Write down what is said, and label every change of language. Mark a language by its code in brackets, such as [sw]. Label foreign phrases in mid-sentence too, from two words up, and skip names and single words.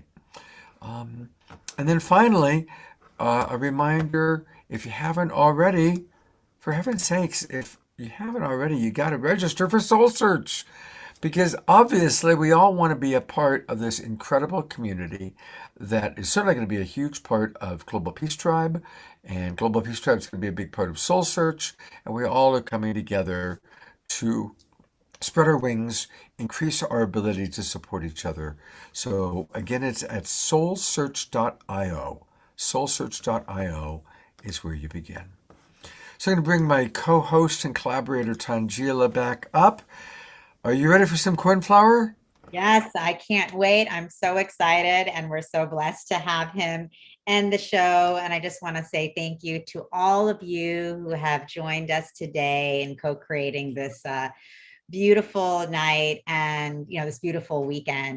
[en] And then finally, a reminder, if you haven't already, for heaven's sakes, if you haven't already, you got to register for Soul Search, because obviously we all want to be a part of this incredible community that is certainly going to be a huge part of Global Peace Tribe, and Global Peace Tribe is going to be a big part of Soul Search, and we all are coming together to spread our wings, increase our ability to support each other. So again, it's at soulsearch.io. Soulsearch.io is where you begin. So I'm going to bring my co-host and collaborator Tangila back up. Are you ready for some cornflower? Yes, I can't wait. I'm so excited, and we're so blessed to have him end the show. And I just want to say thank you to all of you who have joined us today in co-creating this beautiful night and this beautiful weekend.